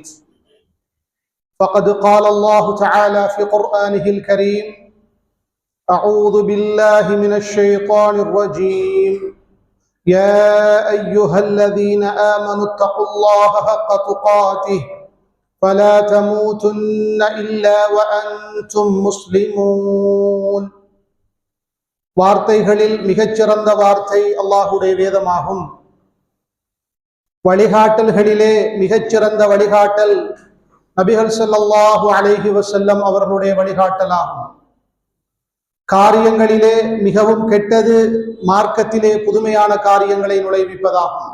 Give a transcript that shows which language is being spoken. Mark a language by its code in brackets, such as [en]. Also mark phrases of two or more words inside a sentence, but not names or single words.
[ar] فقد قال الله تعالى في قرآنه الكريم: أعوذ بالله من الشيطان الرجيم. يا أيها الذين آمنوا اتقوا الله حق تقاته فلا تموتن إلا وأنتم مسلمون. [ta] வார்த்தைகளில் மிகச்சிறந்த வார்த்தை அல்லாஹுடைய வேதமாகும். வழிகாட்டல்களிலே மிகச்சிறந்த வழிகாட்டல் நபிகள் [ar] صلى الله عليه وسلم [ta] அவர்களுடைய வழிகாட்டலாகும். காரியங்களிலே மிகவும் கெட்டது மார்க்கத்திலே புதுமையான காரியங்களை நுழைவிப்பதாகும்.